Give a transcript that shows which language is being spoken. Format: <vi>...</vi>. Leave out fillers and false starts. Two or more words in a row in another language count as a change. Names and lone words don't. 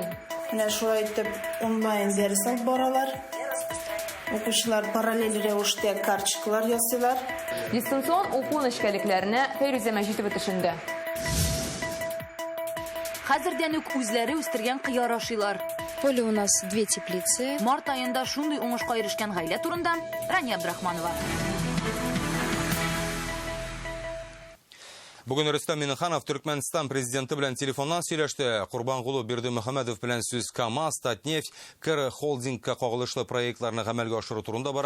<tt>Менә шулай итеп онлайн дәрес алып баралар. Укучылар параллель рәвештә карточкалар ясыйлар. Дистанцион уку нечкәлекләренә Фәйрүзә Мәҗитова төшенде. Хәзердән үк үзләре үстергән кыяр ашыйлар.</tt> <ru>Поле у нас 2 теплицы.</ru> <tt>Март айында шундый уңышка ирешкән гаилә турында Рания Абдрахманова. Бүген Рөстәм Миннеханов Түркменстан президенты белән телефоннан сөйләште. Курбангулы Бердимөхәмәдов белән сүз КАМАЗ, Татнефть, КР холдингка кагылышлы проектларны гамәлгә ашыру турында бара.</tt>